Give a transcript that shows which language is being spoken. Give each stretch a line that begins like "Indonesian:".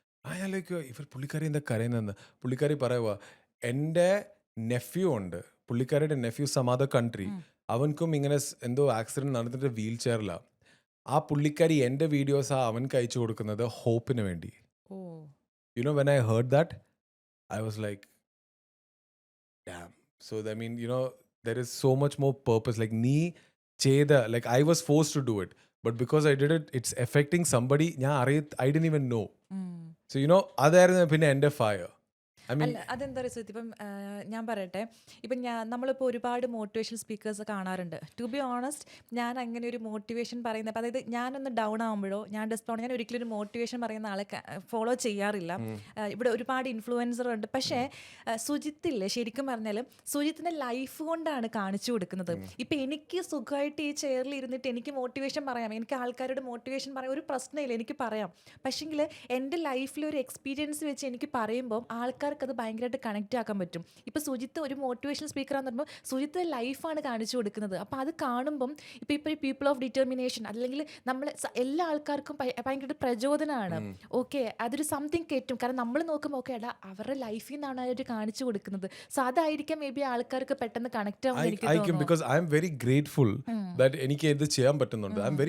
Malayalam: ഞാൻ ലൈക്ക് ഇവർ പുള്ളിക്കാരി എന്താ കരയുന്നതെന്ന്. പുള്ളിക്കാരി പറയുക എൻ്റെ നെഫ്യൂ ഉണ്ട്, പുള്ളിക്കാരിയുടെ നെഫ്യൂ
English: some other country,
Malayalam: അവൻക്കും ഇങ്ങനെ എന്തോ ആക്സിഡൻറ്റ് നടന്നിട്ട് വീൽ ചെയറിലാണ്. ആ പുള്ളിക്കാരി എൻ്റെ വീഡിയോസ് അവൻക്ക് അയച്ചു കൊടുക്കുന്നത് ഹോപ്പിന് വേണ്ടി.
English: You know when I heard that I was like, damn. So I mean, you know, there is so much more purpose. Like
Malayalam: nee cheda,
English: like I was forced to do it, but because I did it, it's affecting somebody. I didn't even know. So you know, other than
Malayalam: pinne
English: end fire. I mean,
Malayalam: അല്ല അതെന്താ പറയുക, ഇപ്പം ഞാൻ പറയട്ടെ, ഇപ്പം നമ്മളിപ്പോൾ ഒരുപാട് motivation speakers കാണാറുണ്ട്.
English: to be honest,
Malayalam: ഞാൻ അങ്ങനെ ഒരു മോട്ടിവേഷൻ പറയുന്നത്, അതായത് ഞാനൊന്ന് ഡൗൺ ആകുമ്പോഴോ ഞാൻ ഡെസ്പൗൺ, ഞാൻ ഒരിക്കലും ഒരു മോട്ടിവേഷൻ പറയുന്ന ആളെ ഫോളോ ചെയ്യാറില്ല. ഇവിടെ ഒരുപാട് ഇൻഫ്ലുവൻസർ ഉണ്ട്. പക്ഷേ സുജിത്തില്ലേ, ശരിക്കും പറഞ്ഞാൽ സുജിത്തിൻ്റെ ലൈഫ് കൊണ്ടാണ് കാണിച്ചു കൊടുക്കുന്നത്. ഇപ്പം എനിക്ക് സുഖമായിട്ട് ഈ ചെയറിൽ ഇരുന്നിട്ട് എനിക്ക് മോട്ടിവേഷൻ പറയാം, എനിക്ക് ആൾക്കാരോട് മോട്ടിവേഷൻ പറയാം, ഒരു പ്രശ്നമില്ല, എനിക്ക് പറയാം. പക്ഷേങ്കിൽ എൻ്റെ ലൈഫിലൊരു എക്സ്പീരിയൻസ് വെച്ച് എനിക്ക് പറയുമ്പോൾ ആൾക്കാർക്ക് അത് ഭയങ്കരമായിട്ട് കണക്റ്റ് ആക്കാൻ പറ്റും. ഇപ്പോൾ സുജിത്ത് ഒരു മോട്ടിവേഷണൽ സ്പീക്കറാന്ന് പറയുമ്പോൾ സുജിത്ത് ലൈഫാണ് കാണിച്ചു കൊടുക്കുന്നത്. അപ്പോൾ അത് കാണുമ്പം ഇപ്പോൾ ഈ പീപ്പിൾ ഓഫ് ഡിറ്റർമിനേഷൻ അല്ലെങ്കിൽ നമ്മൾ എല്ലാ ആൾക്കാർക്കും ഭയങ്കര പ്രചോദനമാണ്. ഓക്കെ, അതൊരു സംതിങ് കയറ്റും. കാരണം നമ്മൾ നോക്കുമ്പോൾ ഓക്കെ എടാ അവരുടെ ലൈഫിൽ നിന്നാണ് അവർ കാണിച്ചു കൊടുക്കുന്നത്. സോ അതായിരിക്കാം മേ ബി ആൾക്കാർക്ക് പെട്ടെന്ന് കണക്റ്റ് ആവുമെന്ന് എനിക്ക് തോന്നുന്നു.
English: because I am very grateful that
Malayalam: എനിക്ക് ഇത് ചെയ്യാൻ പറ്റുന്നുണ്ട്.